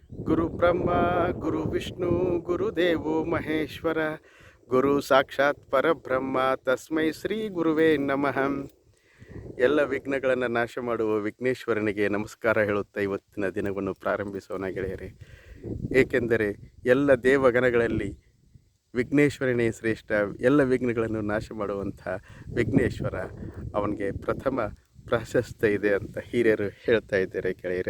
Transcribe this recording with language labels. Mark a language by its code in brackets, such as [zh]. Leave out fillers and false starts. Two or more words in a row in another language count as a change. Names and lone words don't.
[sa] ಗುರು ಬ್ರಹ್ಮ ಗುರು ವಿಷ್ಣು ಗುರುದೇವೋ ಮಹೇಶ್ವರ ಗುರು ಸಾಕ್ಷಾತ್ ಪರಬ್ರಹ್ಮ ತಸ್ಮೈ ಶ್ರೀ ಗುರುವೇ ನಮಃ. [kn] ಎಲ್ಲ ವಿಘ್ನಗಳನ್ನು ನಾಶ ಮಾಡುವ ವಿಘ್ನೇಶ್ವರನಿಗೆ ನಮಸ್ಕಾರ ಹೇಳುತ್ತಾ ಇವತ್ತಿನ ದಿನವನ್ನು ಪ್ರಾರಂಭಿಸೋಣ ಗೆಳೆಯರೆ. ಏಕೆಂದರೆ ಎಲ್ಲ ದೇವಗಣಗಳಲ್ಲಿ ವಿಘ್ನೇಶ್ವರನೇ ಶ್ರೇಷ್ಠ. ಎಲ್ಲ ವಿಘ್ನಗಳನ್ನು ನಾಶ ಮಾಡುವಂಥ ವಿಘ್ನೇಶ್ವರ ಅವನಿಗೆ ಪ್ರಥಮ ಪ್ರಾಶಸ್ತ್ಯ ಇದೆ ಅಂತ ಹಿರಿಯರು ಹೇಳ್ತಾ ಇದ್ದಾರೆ ಗೆಳೆಯರೆ.